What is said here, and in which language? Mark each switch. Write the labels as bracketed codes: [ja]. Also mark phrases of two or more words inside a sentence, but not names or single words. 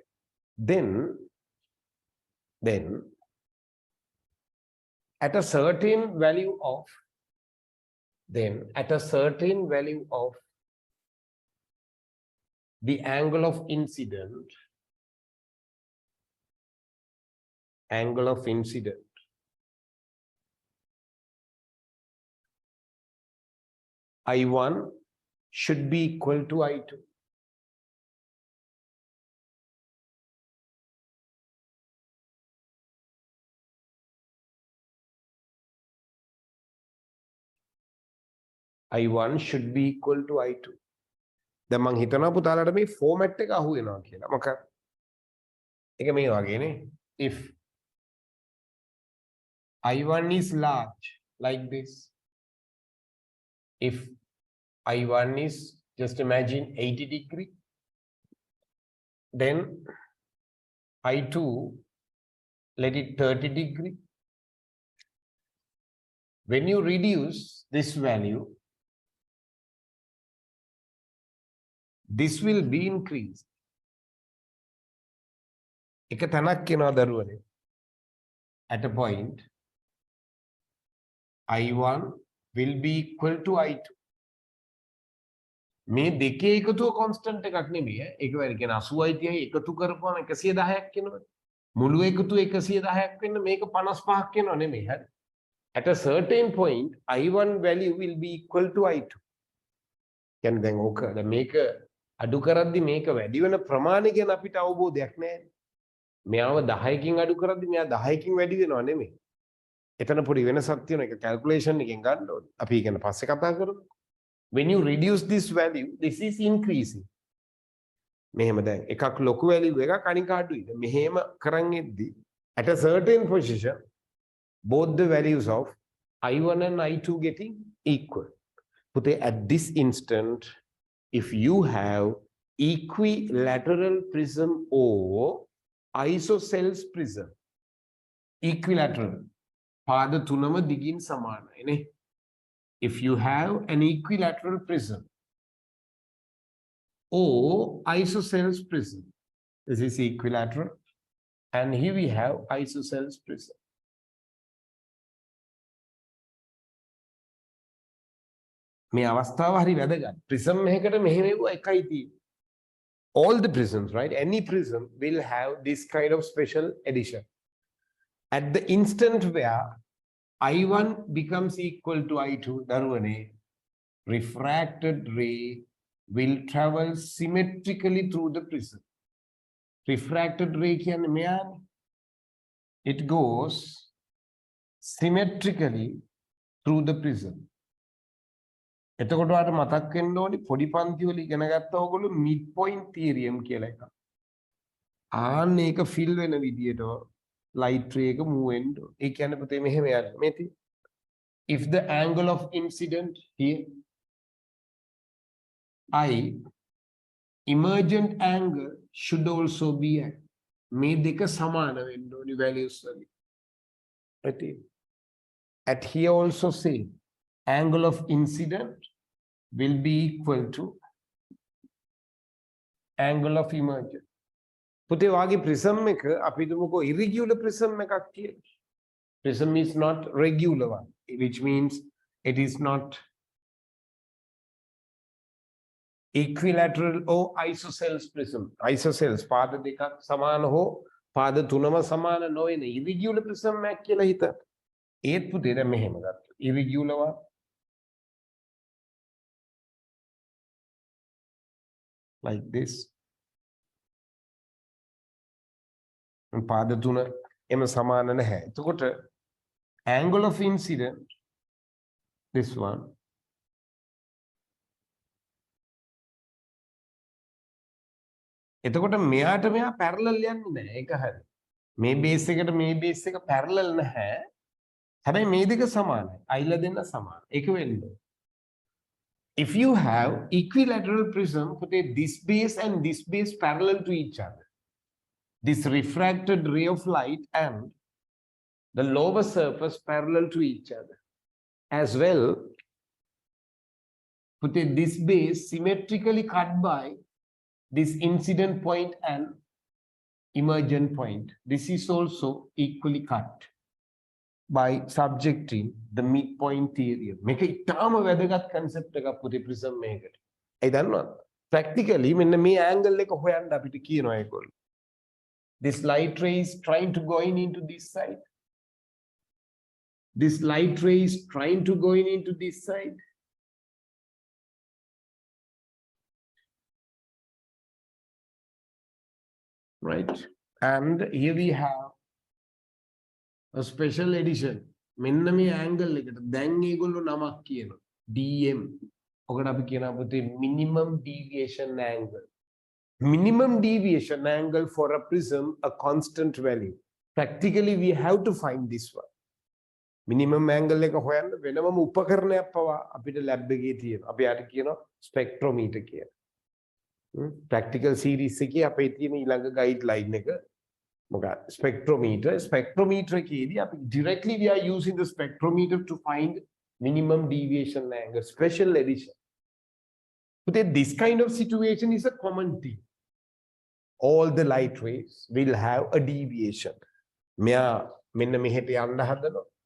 [en] Then at a certain value of the angle of incident, I1 should be equal to I2. I1 should be equal to I2. [si] දැන් මං හිතනවා පුතාලට මේ ෆෝමැට් එක අහු වෙනවා කියලා. මොකක්ද? ඒක මේ වගේනේ. [en] If I1 is large like this, if I1 is, just imagine 80 degree, then I2 let it 30 degree. When you reduce this value, this will be increased. [si] එක තැනක් කියනවා දරුවනේ. [en] At a point, I1 will be equal to I2. [si] මේ දෙකේ එකතුව constant එකක් නෙමෙයි. ඒක වෙන කියන 80යි 30යි එකතු කරපුවම 110ක් වෙනවා. මුළු එකතුව 110ක් වෙන්න මේක 55ක් වෙනව නෙමෙයි. හරි. [en] At a certain point, I1 value will be equal to I2. Can then okay, the maker [si] අඩු කරද්දි මේක වැඩි වෙන ප්‍රමාණය ගැන අපිට අවබෝධයක් නැහැ. මෙයාව 10කින් අඩු කරද්දි මෙයා 10කින් වැඩි වෙනව නෙමෙයි. එතන පොඩි වෙනසක් තියෙනවා. ඒක calculation එකෙන් ගන්න ඕනේ. අපි ඒක ගැන පස්සේ කතා කරමු. [en] When you reduce this value, this is increasing. [si] මෙහෙම දැන් එකක් ලොකු value එකක් අනික අඩුයි. මෙහෙම කරන් ඉද්දි [en] at a certain position both the values of I1 and I2 getting equal. Put at this instant, if you have equilateral prism or isosceles prism, equilateral, [si] පාද තුනම දිගින් සමානයි නේ. [en] If you have an equilateral prism or isosceles prism, this is equilateral, and here we have isosceles prism. [si] මේ අවස්ථාව හරි වැදගත්. prism එකකට මෙහෙම එකයි තියෙන්නේ. [en] All the prisms, right? Any prism will have this kind of special addition. At the instant where I1 becomes equal to I2, දරුවනේ, refracted ray will travel symmetrically through the prism. Refracted ray [si] කියන්නේ මෙයානේ. [en] It goes symmetrically through the prism. [si] එතකොට ඔයාලට මතක් වෙන්න ඕනි පොඩි පන්ති වල ඉගෙන ගත්තා ඔයගොල්ලෝ [en] mid point theorem [si] කියලා එකක්. ආන්න ඒක fill වෙන විදියට [en] light ray [si] එක move වෙන්න ඕන. ඒ කියන්නේ පුතේ මෙහෙම යන්න. මේ තියෙන්නේ. [en] If the angle of incident here I, emergent angle should also be I. [si] මේ දෙක සමාන වෙන්න ඕනි values වලින්. [en] At here also same. Angle of incident will be equal to angle of emergent. [si] පුතේ වාගේ prism එක අපි දුමුකෝ [en] irregular prism [si] එකක් කියලා. [en] Prism is not regular one, which means it is not equilateral or isosceles prism. [si] Isosceles පාද දෙකක් සමාන හෝ පාද තුනම සමාන නොවන [en] irregular prism [si] එකක් කියලා හිතන්න. ඒත් පුතේ දැන් මෙහෙම ගත්තා. [en] irregular one like this. [si] පාද තුන එම සමාන නැහැ. [en] එතකොට angle of incident, this one, [si] එතකොට මෙයාට මෙයා parallel යන්නේ නැහැ. ඒක හරි. මේ බේස් එකට මේ බේස් එක parallel නැහැ. හැබැයි මේ දෙක සමානයි. අයිල දෙන්න සමාන. ඒක වෙන්නේ. [en] If you have equilateral prism, put this base and this base parallel to each other. This refracted ray of light and the lower surface parallel to each other. As well, put this base symmetrically cut by this incident point and emergent point. This is also equally cut by subjecting the midpoint theorem. [si] මේක ඉතාම වැදගත් concept එකක් පුතේ prism එකකට. ඒ දන්නවද? Practically මෙන්න මේ angle එක හොයන්න අපිට කියනවා ඒගොල්ලෝ. [en] This light ray is trying to go into this side. This light ray is trying to go into this side. Right? And here we have a special edition. [si] මෙන්න මේ angle එකට දැන් ඒගොල්ලෝ නමක් කියනවා. DM. ඔකට අපි කියනවා පුතේ [en] minimum deviation angle. Minimum deviation angle for a prism, a constant value. Practically we have to find this one. Minimum angle [si] එක හොයන්න වෙනම උපකරණයක් පවා අපිට lab එකේ තියෙනවා. අපි යාට කියනවා spectrometer කියලා. [en] Practical series [si] එකේ අපේ තියෙන ඊළඟ guideline එක මොකක්ද? [en] Spectrometer [si] එකේදී අපි [en] directly we are using the spectrometer to find minimum deviation angle, special edition. But this kind of situation is a common thing. All the light rays will have a deviation. [si] මෙයා මෙන්න මෙහෙට යන්න හදනවා.